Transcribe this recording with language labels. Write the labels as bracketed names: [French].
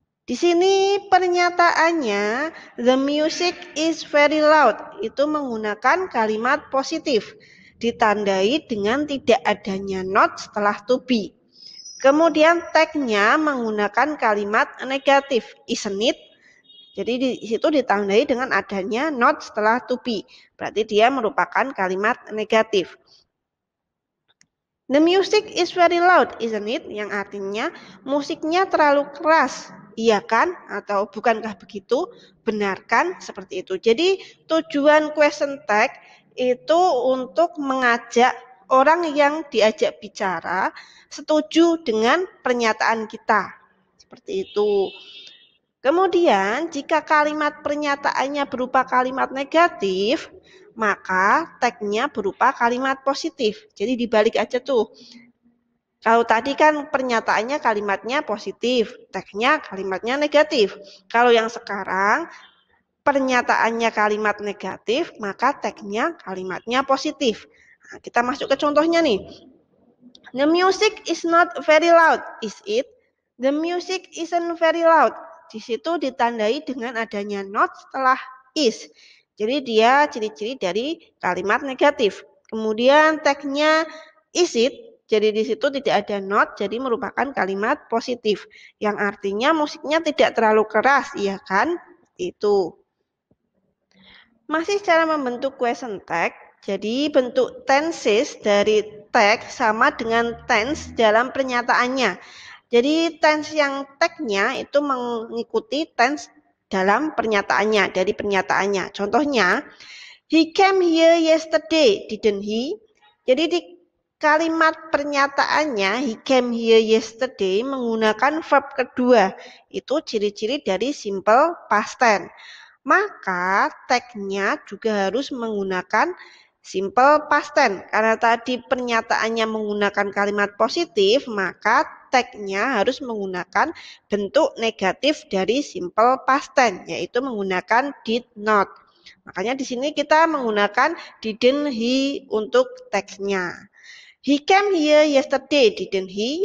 [Indonesian] Di sini pernyataannya [English] the music is very loud [Indonesian] itu menggunakan kalimat positif ditandai dengan tidak adanya not setelah to be. Kemudian tagnya menggunakan kalimat negatif [English] isn't it. [Indonesian] Jadi di situ ditandai dengan adanya not setelah to be. Berarti dia merupakan kalimat negatif. [English] The music is very loud, isn't it? [Indonesian] Yang artinya musiknya terlalu keras. Iya kan? Atau bukankah begitu? Benarkan seperti itu. Jadi tujuan question tag itu untuk mengajak orang yang diajak bicara setuju dengan pernyataan kita. Seperti itu. Kemudian jika kalimat pernyataannya berupa kalimat negatif, maka tagnya berupa kalimat positif. Jadi dibalik aja tuh. Kalau tadi kan pernyataannya kalimatnya positif, tagnya kalimatnya negatif. Kalau yang sekarang pernyataannya kalimat negatif, maka tagnya kalimatnya positif. Nah, kita masuk ke contohnya nih. [English] The music is not very loud, is it? The music isn't very loud. [Indonesian] Di situ ditandai dengan adanya not setelah is. Jadi dia ciri-ciri dari kalimat negatif. Kemudian tagnya [English] is it. [Indonesian] Jadi di situ tidak ada not, jadi merupakan kalimat positif. Yang artinya musiknya tidak terlalu keras, iya kan? Itu. Masih cara membentuk question tag. Jadi bentuk tenses dari tag sama dengan tense dalam pernyataannya. Jadi tense yang tagnya itu mengikuti tense dalam pernyataannya, dari pernyataannya. Contohnya, [English] he came here yesterday, didn't he? [Indonesian] Jadi di kalimat pernyataannya, [English] he came here yesterday [Indonesian] menggunakan verb kedua. Itu ciri-ciri dari simple past tense. Maka tagnya juga harus menggunakan simple past tense. Karena tadi pernyataannya menggunakan kalimat positif, maka tagnya harus menggunakan bentuk negatif dari simple past tense, yaitu menggunakan [English] did not. [Indonesian] Makanya di sini kita menggunakan [English] didn't he [Indonesian] untuk tagnya. [English] He came here yesterday, didn't he?